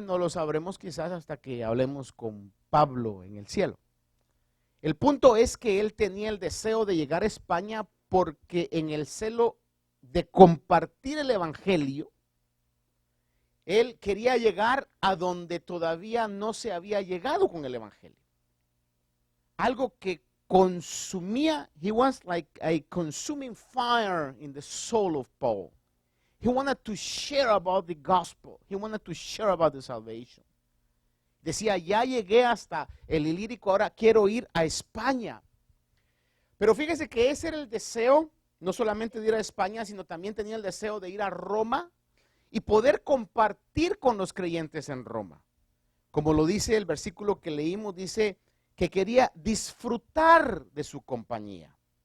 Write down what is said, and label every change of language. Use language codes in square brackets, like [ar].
[es] No lo sabremos quizás hasta que hablemos con Pablo en el cielo. El punto es que él tenía el deseo de llegar a España porque en el celo de compartir el evangelio, él quería llegar a donde todavía no se había llegado con el evangelio. Algo que consumía, [en] he was like a consuming fire in the soul of Paul. He wanted to share about the gospel. He wanted to share about the salvation. [es] Decía, ya llegué hasta el Ilírico, ahora quiero ir a España. Pero fíjese que ese era el deseo, no solamente de ir a España, sino también tenía el deseo de ir a Roma y poder compartir con los creyentes en Roma. Como lo dice el versículo que leímos, dice que quería disfrutar de su compañía.